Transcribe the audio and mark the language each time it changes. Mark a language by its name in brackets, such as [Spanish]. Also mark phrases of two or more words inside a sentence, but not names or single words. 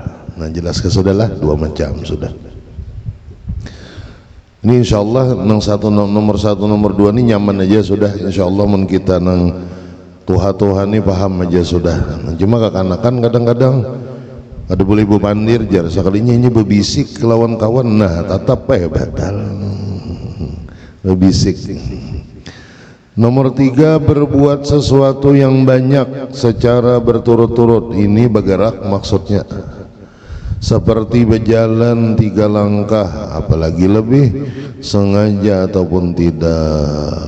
[Banjar] Nah jelas ke sudahlah, dua macam sudah. Ini insyaallah nang nomor satu nomor dua ini nyaman aja sudah, insyaallah mun kita nang Tuhan ini paham aja sudah. Nah, cuma kekanakan kadang-kadang ada boleh ibu pandir jar sekalinya ini berbisik lawan kawan, nah tetap batal berbisik. [Indonesian] Nomor tiga, berbuat sesuatu yang banyak secara berturut-turut. Ini bergerak maksudnya. seperti berjalan 3 langkah, apalagi lebih, sengaja ataupun tidak.